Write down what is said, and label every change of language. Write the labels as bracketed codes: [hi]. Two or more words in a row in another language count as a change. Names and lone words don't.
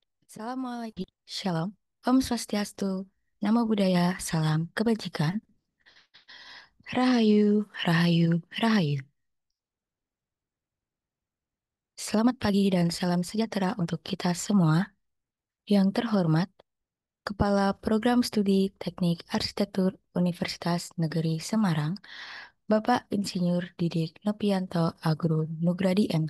[id] Assalamualaikum. Shalom. [ban] Om Swastiastu. [pi] Namo Buddhaya. [id] Salam kebajikan. Rahayu, Rahayu, Rahayu. Selamat pagi dan salam sejahtera untuk kita semua. Yang terhormat, Kepala Program Studi Teknik Arsitektur Universitas Negeri Semarang, Bapak Insinyur Didik Nopianto Agro Nugradi MT.